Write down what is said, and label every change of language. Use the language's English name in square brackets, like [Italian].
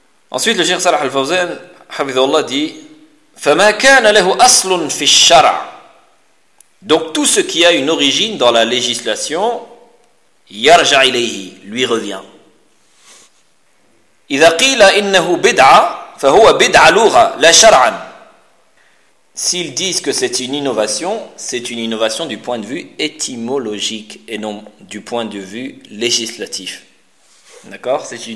[French] Ensuite le Cheikh Salah Al-Fawzan hafidhahullah dit [Arabic] فَمَا كَانَ لَهُ أَصْلٌ فِي الشَّرَعَ. [French] Donc tout ce qui a une origine dans la législation [Arabic] يَرْجَعْ إِلَيْهِ, [French] lui revient. [Arabic] إذا قيل إنه بدعة فهو بدعة لغة لا شرعا. [French] S'ils disent que c'est une innovation du point de vue étymologique et non du point de vue législatif. D'accord?